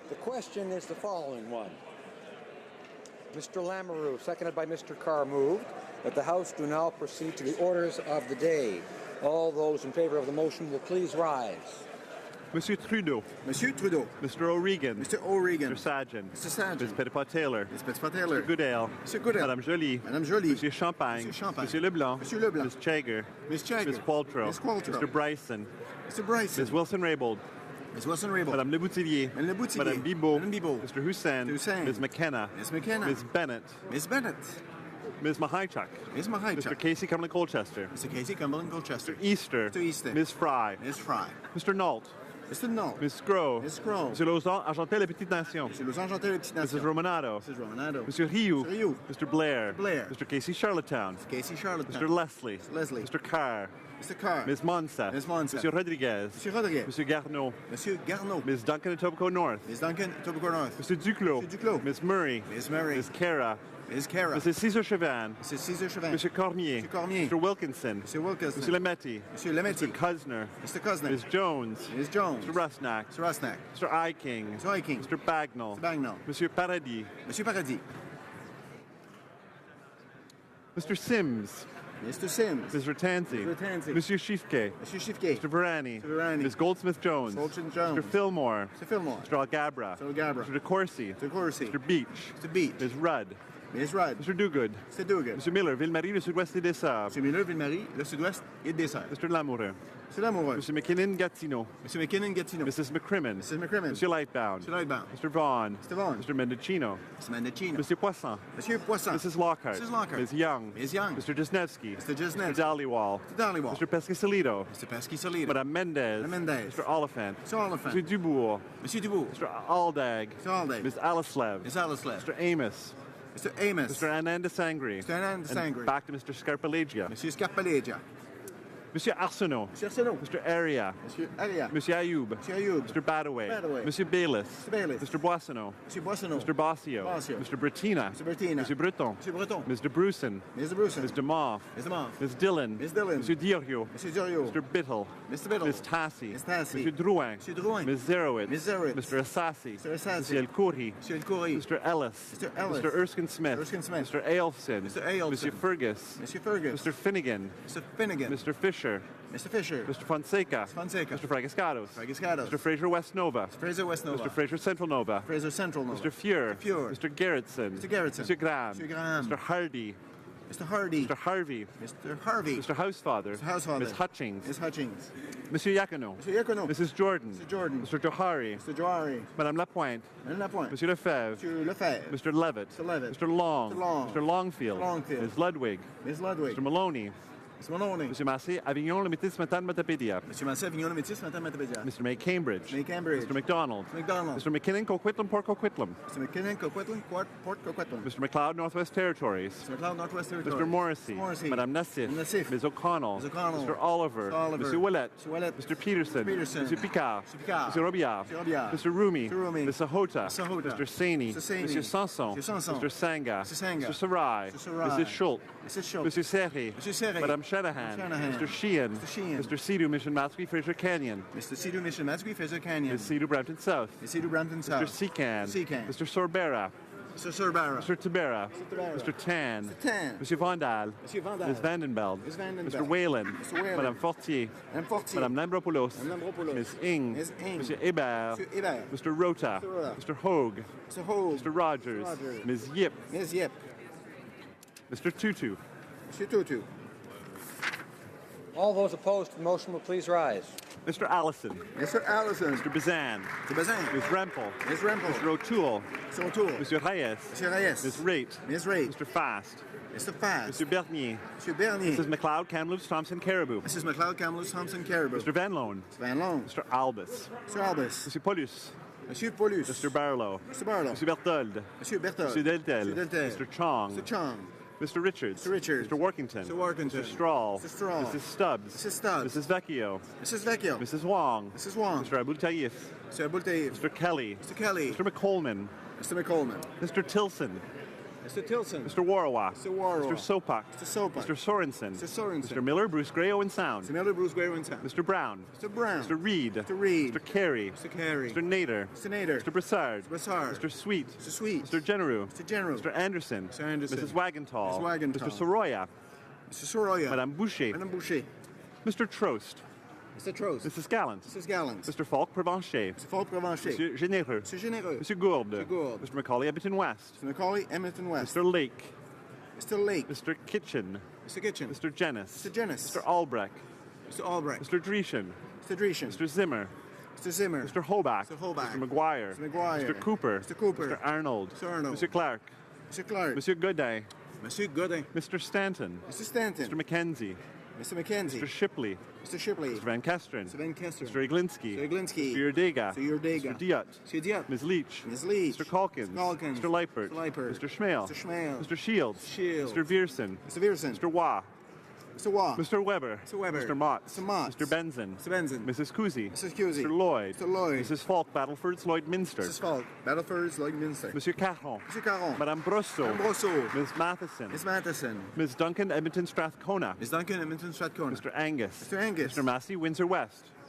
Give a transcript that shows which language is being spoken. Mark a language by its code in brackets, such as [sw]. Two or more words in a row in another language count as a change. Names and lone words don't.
[en] question is the following one. Mr. Lamoureux, seconded by Mr. Carr, moved that the House do now proceed to the orders of the day. All those in favor of the motion will please rise. [fr] Monsieur Trudeau. Monsieur Trudeau. [en] Mr. O'Regan. Mr. O'Regan. Mr. Sajjan. Mr. Sajjan. Ms. Petitpas-Taylor. Ms. Petitpas-Taylor. Mr. Goodale. Mr. Goodale. [fr] Madame Joly. Madame Joly. Monsieur Champagne. Monsieur Champagne. Monsieur Leblanc. Monsieur Leblanc. [en] Ms. Chager. Ms. Chager. Ms. Qualtrough. Ms. Qualtrough. Mr. Bryson. Mr. Bryson. Ms. Wilson-Raybould. Ms. Wilson-Raybould. [fr] Madame Leboutillier. Madame Leboutillier. Madame Bibeau. Madame Bibeau. [en] Mr. Hussain. Mr. Hussain. Ms. McKenna. Ms. McKenna. Ms. Bennett. Ms. Bennett. Ms. Mahaichuk. Ms. Mahaichuk. Mr. Casey Cumberland-Colchester. Mr. Casey Cumberland-Colchester. Easter. Mr. Easter. Ms. Fry. Ms. Fry. Mr. Nault. Mr. Null. Ms. Scrow. Ms. Scrow. [fr] Monsieur Lausanne, Argentel, La Petite Nation. Monsieur Lausanne-Argentel, La Petite Nation. [en] Mrs. Romanado. Mrs. Romanado. [fr] Monsieur Rioux. [en] Mr. Rioux. Mr. Blair. Blair. Mr. Casey Charlottetown. Casey Charlottetown. Mr. Leslie. Mr. Leslie. Mr. Carr. Mr. Carr. Ms. Monsa. Ms. Monsa. [fr] Monsieur Rodriguez. Monsieur Rodriguez. Monsieur Garneau. Monsieur Garneau. [en] Ms. Duncan, Etobicoke North. Ms. Duncan, Etobicoke North. [fr] Monsieur Duclos. Monsieur Duclos. [en] Ms. Murray. Ms. Murray. Ms. Cara. Ms. Cara. Mrs. Cesar Chavan. Mrs. Cesar Chauvin. [fr] Monsieur Cormier. Monsieur Cormier. [en] Mr. Wilkinson. [fr] Monsieur Wilkinson. Monsieur Lametti. Monsieur Lametti. [en] Mr. Kusner. Mr. Kusner. Ms. Jones. Ms. Jones. Mr. Rusnak. Mr. Rusnak. Mr. Iking. Mr. Iking. Mr. Bagnall. Mr. Bagnall. [fr] Monsieur Paradis. Monsieur Paradis. [en] Mr. Sims. Mr. Sims. Ms. Ratanzi. Ms. Ratanzi. [fr] Monsieur Shifke. Monsieur Shifke. [en] Mr. Varani. Mr. Varani. Ms. Goldsmith-Jones. Goldsmith-Jones. Mr. Fillmore. Mr. Fillmore. Mr. Algabra. Mr. Algabra. Mr. DeCourcy. Mr. Corsi. Mr. Beach. Mr. Beach. Ms. Rudd. Ms. Rudd. Mr. Dogood. Mr. Dugan. Mr. Miller, Ville-Marie, le sud-ouest et des Sables. [fr] Monsieur Miller, Ville-Marie, le sud-ouest et le dessert. [en] Mr. Lamoureux. [fr] Monsieur Lamoureux. [en] Mr. McKinnon, Gatineau. [fr] Monsieur McKinnon, Gatineau. [en] Mrs. McCrimmon. Mrs. McCrimmon. Mr. Lightbound. [fr] Monsieur Lightbound. [en] Mr. Vaughan. Mr. Vaughan. Mr. Mendocino. Mr. Mendocino. Mr. Poisson. [fr] Monsieur Poisson. [en] Mrs. Lockhart. Mrs. Lockhart. Ms. Young. Ms. Young. Mr. Jesnevsky. Mr. Jesnevsky. Mr. Dhaliwal. Mr. Dhaliwal. Mr. Pesky-Solido. Mr. Pesky-Solido. [fr] Madame Mendez. Madame Mendez. [en] Mr. Oliphant. Mr. Oliphant. Mr. Dubourg. [fr] Monsieur Dubourg. [en] Mr. Aldag. Mr. Aldag. Ms. Alislev. Ms. Alislev. Mr. Amos. Mr. Amos. Mr. Anand Sangri. Mr. Anand Sangri. And back to Mr. Scarpalegia. [fr] Monsieur Scarpalegia. Monsieur Arsenault. Monsieur Arsenault. [en] Mr. Aria. [fr] Monsieur Aria. Monsieur Ayoub. Monsieur Ayoub. [en] Mr. Badaway. Badaway. [fr] Monsieur Baylis. [en] Mr. Baylis. Mr. Boissonneau. [fr] Monsieur Boissonneau. [en] Mr. Bossio. Bossio. Mr. Bertina. Mr. Bertina. [fr] Monsieur Breton. Monsieur Breton. [en] Mr. Bruson. Mr. Bruson. Mr. Moff. Mr. Moff. Ms. Dillon. Ms. Dillon. [fr] Monsieur Diorio. Monsieur Diorio. [en] Mr. Bittle. Mr. Biddle. Ms. Tassi. Ms. Tassi. [fr] Monsieur Drouin. Monsieur Drouin. [en] Ms. Zerowitz. Ms. Zerowitz. Mr. Assassi. Mr. Assassi. [fr] Monsieur El Khoury. Monsieur El Khoury. [en] Mr. Ellis. Mr. Ellis. Mr. Erskine Smith. Erskine Smith. Mr. Ailson. Mr. Ailson. [fr] Monsieur Fergus. Monsieur Fergus. [en] Mr. Finnegan. Mr. Finnegan. Mr. Fisher. Mr. Fisher. Mr. Fonseca. Fonseca. Mr. Fragiscados. Fragiscados. Mr. Fraser West Nova. Fraser West Nova. Mr. Fraser Central Nova. Fraser Central Nova. Mr. Fuhr. Mr. Fuhr. Mr. Gerritsen. Mr. Gerritsen. Mr. Graham. Mr. Graham. Mr. Hardy. Mr. Hardy. Mr. Harvey. Mr. Harvey. Mr. Housefather. Mr. Housefather. Ms. Hutchings. Ms. Hutchings. [fr] Monsieur Yacono. [en] Mr. Yacono. Mrs. Jordan. Mr. Jordan. Mr. Johari. Mr. Johari. [fr] Madame Lapointe. Madame Lapointe. Monsieur Lefebvre. Monsieur Lefebvre. [en] Mr. Levitt. Mr. Levitt. Mr. Long. Mr. Long. Mr. Longfield. Mr. Longfield. Ms. Ludwig. Ms. Ludwig. Mr. Maloney. Mr. Maloney. [fr] Monsieur Massé, Avignon, le Métis, Matane, Matapédia. Monsieur Massé, Avignon, le Métis, Matane, Matapédia. [en] Mr. May Cambridge. May Cambridge. Mr. McDonald. Mr. McDonald. Mr. McKinnon, Coquitlam, Port Coquitlam. Mr. McKinnon, Coquitlam, Port Coquitlam. Mr. McLeod, Northwest Territories. Mr. McLeod, Northwest Territories. Mr. Morrissey. Mr. Morrissey. [fr] Madame Nassif. Nassif. [en] Ms. O'Connell. Ms. O'Connell. Mr. Oliver. Mr. Oliver. [fr] Monsieur Willett. [en] Mr. Willett. Mr. Peterson. Mr. Peterson. [fr] Monsieur Picard. [en] Mr. Picard. [fr] Monsieur Robillard. [en] Mr. Robillard. Mr. Rumi. Mr. Rumi. Mr. Sahota. Mr. Sahota. Mr. Saini. Mr. Saini. [fr] Monsieur Sanson. [en] Mr. Sanson. Mr. Sanga. Mr. Sanga. Mr. Sarai. Mr. Sarai. Mrs. Schultz. Mrs. Schultz. [fr] Monsieur Serre. Monsieur Serre. Madame Shanahan. Shanahan. [en] Mr. Sheehan. Mr. Sheehan. Mr. Sidhu, Mission Matsui, Fraser Canyon. Mr. Sidhu, Mission Matsui, Fraser Canyon. Ms. Sidhu, Brampton South. Ms. Sidhu, Brampton South. Mr. Secan. Secan. Mr. Sorbera. Mr. Sorbara. Mr. Tabera. Tabera. Mr. Tan. Mr. Tan. [fr] Monsieur Vandal. Monsieur Vandal. [en] Ms. Vandenbeld. Ms. Vandenbeld. Mr. Whalen. Mr. Whalen. [fr] Madame Fortier. Madame Fortier. Madame Lambropoulos. Madame Lambropoulos. [en] Ms. Ing. Ms. Ing. [fr] Monsieur Hébert. Monsieur Hébert. [en] Mr. Rota. Mr. Rota. Mr. Hogue. Mr. Hogue. Mr. Rogers. Mr. Rogers. Ms. Yip. Ms. Yip. Mr. Tutu. [fr] Monsieur Tutu. [en] All those opposed to the motion will please rise. Mr. Allison. Mr. Allison. Mr. Bazan. Mr. Bazin. Ms. Rempel. Ms. Rempel. Mr. O'Toole. Mr. O'Toole. [fr] Monsieur Reyes. Monsieur Reyes. [en] Ms. Raitt. Ms. Raitt. Mr. Fast. Mr. Fast. [fr] Monsieur Bernier. Monsieur Bernier. [en] Mrs. McLeod, Kamloops, Thompson, Caribou. Mrs. McLeod, Kamloops, Thompson, Caribou. Mr. Van Loan. Mr. Van Loan. Mr. Albus. Mr. Albus. [fr] Monsieur Paulus. Monsieur Paulus. [en] Mr. Barlow. Mr. Barlow. [fr] Monsieur Berthold. Monsieur Berthold. Monsieur Deltel. Monsieur Deltel. [en] Mr. Chong. Mr. Chong. Mr. Richards. Mr. Richards. Mr. Workington. Mr. Workington. Mr. Strahl. Mr. Strahl. Mrs. Stubbs. Mrs. Stubbs. Mrs. Vecchio. Mrs. Vecchio. Mrs. Wong. Mrs. Wong. Mr. Abul Taif. Mr. Abul Taif. Mr. Kelly. Mr. Kelly. Mr. McColman. Mr. McColman. Mr. Tilson. Mr. Tilson. Mr. Warwa. Mr. Warwa. Mr. Sopak. Mr. Sopak. Mr. Sorensen. Mr. Sorensen. Mr. Miller, Bruce Gray, Owen Sound. Mr. Miller, Bruce Gray, Owen Sound. Mr. Brown. Mr. Brown. Mr. Reed. Mr. Reed. Mr. Carey. Mr. Carey. Mr. Nader. Mr. Nader. Mr. Brassard. Mr. Brassard. Mr. Sweet. Mr. Sweet. Mr. Generou. Mr. Generou. Mr. Anderson. Mr. Anderson. Mrs. Wagenthal. Mrs. Wagenthal. Mr. Soroya. Mr. Soroya. [fr] Madame Boucher. Madame Boucher. [en] Mr. Trost. Mr. Trost. Mrs. Gallant. Mrs. Gallant. Mr. Falk Provencher. Mr. Falk Provencher. [fr] Monsieur Généreux. [en] Mr. Généreux. [fr] Monsieur Gourde. Monsieur Gourde. [en] Mr. Macaulay Edmonton West. Mr. Macaulay, Edmonton West. Mr. Lake. Mr. Lake. Mr. Kitchen. Mr. Kitchen. Mr. Jennis. Mr. Jennis. Mr. Albrecht. Mr. Albrecht. Mr. Dreeshen. Mr. Dreeshen. Mr. Zimmer. Mr. Zimmer. Mr. Hoback. Mr. Hoback. Mr. McGuire. Mr. McGuire. Mr. Cooper. Mr. Cooper. Mr. Arnold. Mr. Arnold. Mr. Clark. Mr. Clark. [fr] Monsieur Godin. Monsieur Godin. [en] Mr. Stanton. Mr. Stanton. Mr. Mackenzie. Mr. Mackenzie. Mr. Shipley. Mr. Shipley. Mr. Van Kesteren. Mr. Van Kesteren. Mr. Iglinski. Mr. Iglinski. Mr. Urdega. Mr. Urdega. Mr. Diot. Mr. Diot. Ms. Leach. Ms. Leach. Mr. Calkins. Mr. Calkins. Mr. Leipert. Mr. Leipert. Mr. Schmale. Mr. Schmale. Mr. Shields. Shields. Mr. Viersen. Mr. Viersen. Mr. Waugh. Mr. Waugh. Mr. Weber. Mr. Weber. Mr. Mott. Mr. Mott. Mr. Benson. Mr. Benson. Mrs. Cousy. Mrs. Cousy. Mr. Lloyd. Mr. Lloyd. Mrs. Falk, Battleford's Lloyd Minster. Mrs. Falk. Battleford's Lloydminster. [fr] Monsieur Caron. [en] Mr. Caron. [fr] Madame Brosseau. Madame Brosseau. [en] Ms. Matheson. Ms. Matheson. Ms. Duncan, Edmonton Strathcona. Ms. Duncan, Edmonton Strathcona. Mr. Angus. Mr. Angus. Mr. Massey, Windsor West.